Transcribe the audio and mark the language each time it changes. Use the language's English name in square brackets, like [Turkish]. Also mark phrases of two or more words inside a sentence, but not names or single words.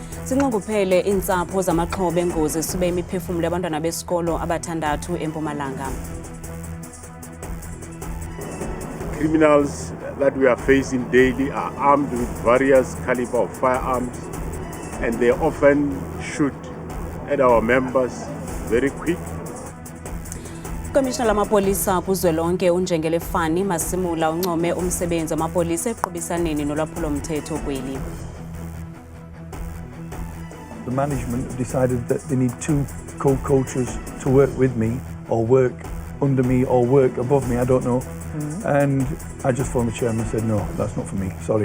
[Xhosa] Zinqongophele iintsapho zamaxhoba engozi esube imiphefumlo yabantwana besikolo abathandathu eMpumalanga. [English] Criminals that we are facing daily are armed with various caliber of firearms, and they often shoot at our members very quick. [Xhosa] Commissioner lamapolisa kuzwelonke uNjengele Fani Masimula uncome umsebenzi wamapolisa eqhubisaneni nolwaphulo-mthetho kweli. [English] The management have decided that they need two co-coaches to work with me or work under me or work above me, I don't know. And I just phoned the chairman and said, no, that's not for me, sorry.